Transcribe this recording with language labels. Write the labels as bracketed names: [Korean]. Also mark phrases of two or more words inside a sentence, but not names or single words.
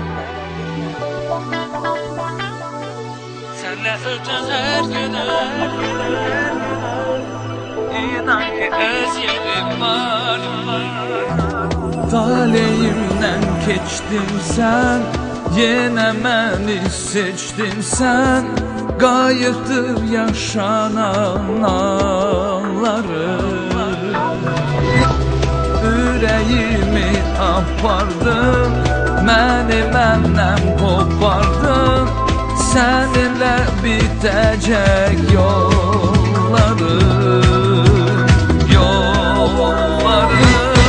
[Turkish] Senle öten her gün İnan ki öz yerim var. [Azerbaijani] Taleyimden keçtin sen, yine məni seçtin sen. Qayıtdır yaşanan anları. Ürəyimi apardın, məni məndən qopardın. Səninlə bitəcək yollarım, yollarım.